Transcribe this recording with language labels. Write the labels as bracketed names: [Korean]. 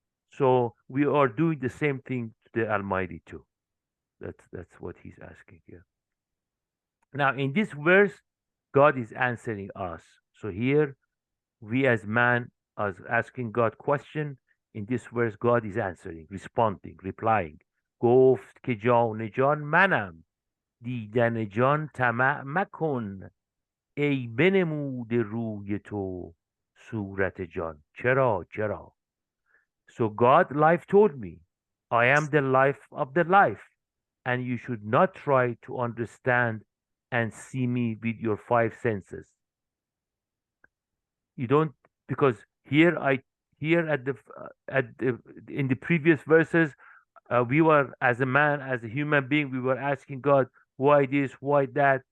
[English] So we are doing the same thing to the Almighty too. That's what he's asking here. Now in this verse, God is answering us. So here we as man are asking God question. In this verse, God is answering, responding, replying. [Persian] گفت که جان جان منم دیدن جان طمع مکن ای بنمود روی تو صورت جان چرا. [English] So God life told me, I am the life of the life, and you should not try to understand and see me with your five senses. You don't, because here at the in the previous verses, we were, as a man, as a human being, we were asking God, why this, why that?